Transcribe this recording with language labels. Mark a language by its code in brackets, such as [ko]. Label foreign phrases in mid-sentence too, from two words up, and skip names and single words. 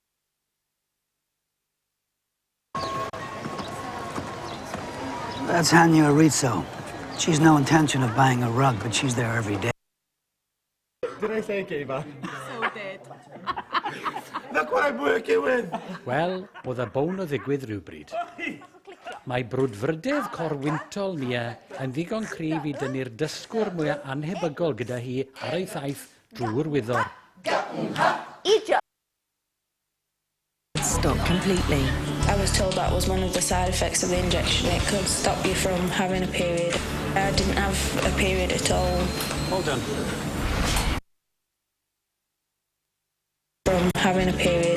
[en] That's Hanya Rizzo. She's no intention of buying a rug, but she's there every day. Did I say Kiva? So dead. Look what I'm working with. [cy] Wel, oedd y bown o ddigwydd rhywbryd. Mae brwdfrydedd corwyntol Mia yn ddigon cryf I dynnu'r dysgwr mwyaf anhebygol gyda hi ar ei thaith drwy'r wyddor. [en] Stop completely. I was told that was one of the side effects of the injection. It could stop you from having a period. I didn't have a period at all. Well done. From having a period.